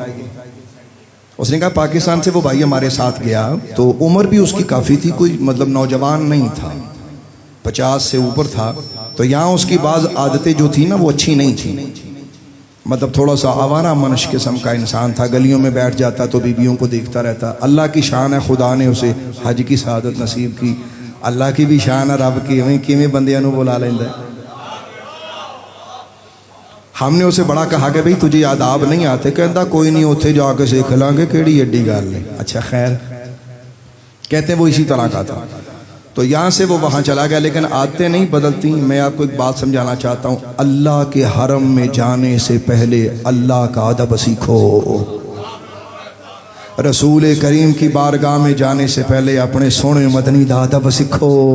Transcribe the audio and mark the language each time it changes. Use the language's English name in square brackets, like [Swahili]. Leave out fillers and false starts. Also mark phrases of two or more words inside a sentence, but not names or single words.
[Urdu] اس نے کہا پاکستان سے وہ بھائی ہمارے ساتھ گیا تو عمر بھی اس کی کافی تھی, کوئی مطلب نوجوان نہیں تھا, 50 سے اوپر تھا. تو یہاں اس کی بعض عادتیں جو تھی نا وہ اچھی نہیں تھیں, مطلب تھوڑا سا آوارہ منش قسم کا انسان تھا. گلیوں میں بیٹھ جاتا تو بیویوں کو دیکھتا رہتا. اللہ کی شان ہے, خدا نے اسے حج کی سعادت نصیب کی. اللہ کی بھی شان ہے, [Punjabi] رب کی کیویں بندیاں نو بلا لیندا ہے. ہم نے اسے بڑا کہا کہ بھئی تجھے آداب نہیں آتے. کہندا کوئی نہیں, اوتھے جا کے [Urdu] سیکھ لیں گے, [Punjabi] کیڑی ایڈی گل ہے. [Urdu] اچھا خیر, کہتے ہیں وہ اسی طرح کا تھا. تو یہاں سے وہ وہاں چلا گیا, لیکن عادتیں نہیں بدلتی. میں آپ کو ایک بات سمجھانا چاہتا ہوں, اللہ کے حرم میں جانے سے پہلے اللہ کا ادب سیکھو. رسول کریم کی بارگاہ میں جانے سے پہلے اپنے [Punjabi] سونے مدنی دا [Urdu] ادب سیکھو.